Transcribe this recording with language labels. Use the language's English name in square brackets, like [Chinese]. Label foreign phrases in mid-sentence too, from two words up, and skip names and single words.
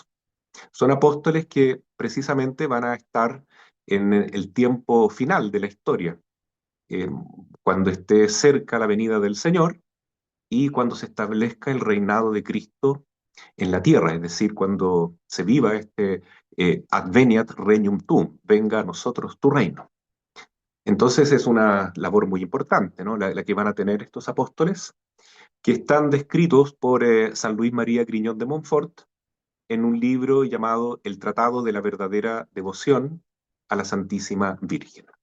[Spanish] Son apóstoles que precisamente van a estar en el tiempo final de la historia, eh, cuando esté cerca la venida del Señor y cuando se establezca el reinado de Cristo en la tierra, es decir, cuando se viva este [Latin] adveniat regnum tuum, [Spanish] venga a nosotros tu reino. Entonces es una labor muy importante, ¿no? La que van a tener estos apóstoles, que están descritos por San Luis María Griñón de Montfort en un libro llamado El Tratado de la Verdadera Devoción a la Santísima Virgen.